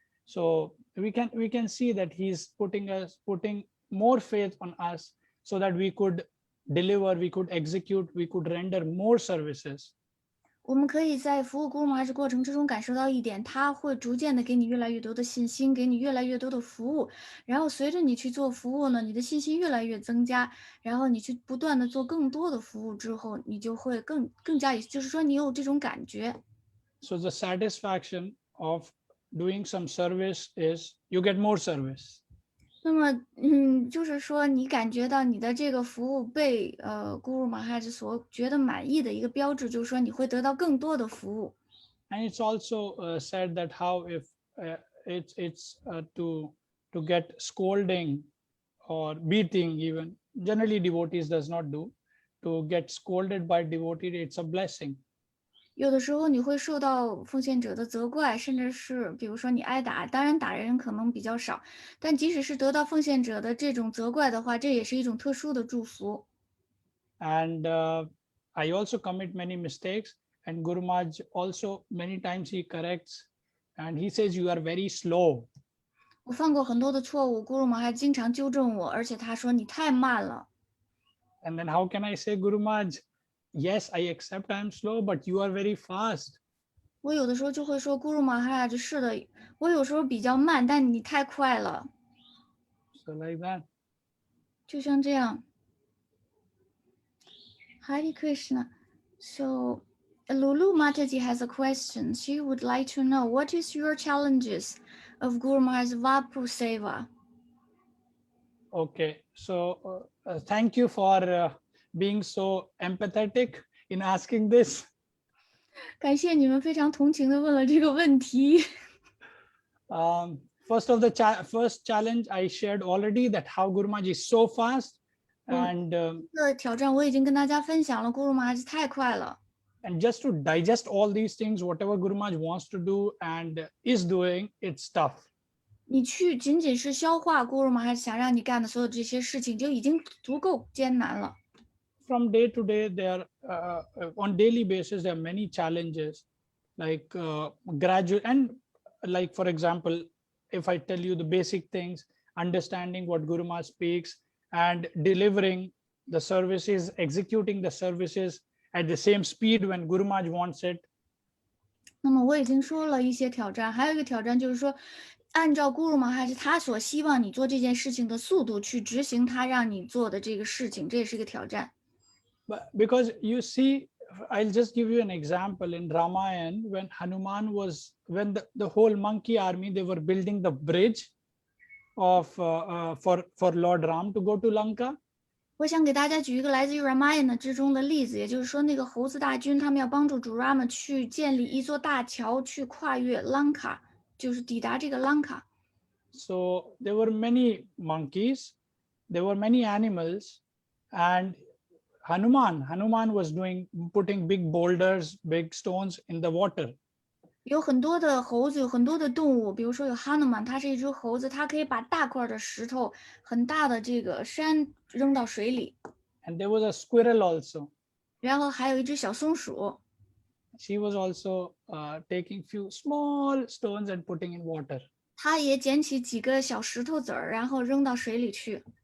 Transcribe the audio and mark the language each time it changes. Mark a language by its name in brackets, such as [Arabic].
[English] So we can see that he's putting more faith on us so that we could deliver, we could execute, we could render more services. [Chinese] 我们可以在服务古鲁玛哈过程之中感受到一点，他会逐渐的给你越来越多的信心，给你越来越多的服务，然后随着你去做服务呢，你的信心越来越增加，然后你去不断的做更多的服务之后，你就会更加，就是说你有这种感觉。 [English] So the satisfaction of doing some service is you get more service. [Chinese] 那么，就是说你感觉到你的这个服务被古鲁玛哈所觉得满意的一个标志，就是说你会得到更多的服务。 [English] And it's also said that how if it's to get scolding or beating, even generally devotees does not do, to get scolded by devotee, it's a blessing. [Chinese] 有的时候你会受到奉献者的责怪，甚至是比如说你挨打，当然打人可能比较少，但即使是得到奉献者的这种责怪的话，这也是一种特殊的祝福。 [English] And I also commit many mistakes, and Guru Maharaj also many times he corrects, and he says you are very slow. [Chinese] 我犯过很多的错误，古鲁玛哈经常纠正我，而且他说你太慢了。 [English] And then how can I say, Guru Maharaj, yes, I accept I am slow, but you are very fast. [Chinese] 我有的时候就会说古鲁玛哈是的，我有时候比较慢，但你太快了， [English] So like that. [Chinese] 就像这样。 [English] Hare Krishna. So Lulu Mataji has a question. She would like to know what is your challenges of Guru Maharaj's Vapu Seva? Okay, so thank you for being so empathetic in asking this. [Chinese] 感谢你们非常同情的问了这个问题。 [English] First of the first challenge I shared already, that how Guru Maharaj is so fast, and [Chinese] 这个挑战我已经跟大家分享了，古鲁玛哈太快了。 [English] and just to digest all these things, whatever Guru Maharaj wants to do and is doing, it's tough. [Chinese] 你去仅仅是消化古鲁玛哈想让你干的所有这些事情，就已经足够艰难了。 [English] From day to day, there on daily basis there are many challenges, like graduate, and like for example, if I tell you the basic things, understanding what Guru Maharaj speaks and delivering the services, executing the services at the same speed when Guru Maharaj wants it. [Chinese] 那么我已经说了一些挑战，还有一个挑战就是说，按照古鲁玛哈他所希望你做这件事情的速度去执行他让你做的这个事情，这也是一个挑战。 [English] But because you see, I'll just give you an example in Ramayana, when Hanuman was, when the whole monkey army, they were building the bridge of for Lord Ram to go to Lanka. [Chinese] 我想给大家举一个来自于 Ramayana 之中的例子，也就是说，那个猴子大军他们要帮助主 Rama 去建立一座大桥，去跨越兰卡，就是抵达这个兰卡。 [English] So there were many monkeys, there were many animals, and Hanuman was putting big boulders, big stones in the water. [Chinese] 有很多的猴子，有很多的动物，比如说有哈努曼，它是一只猴子，它可以把大块的石头、很大的这个山扔到水里。 [English] And there was a squirrel also. [Chinese] 然后还有一只小松鼠， [English] She was also taking few small stones and putting in water. [Chinese] 它也捡起几个小石头子儿，然后扔到水里去。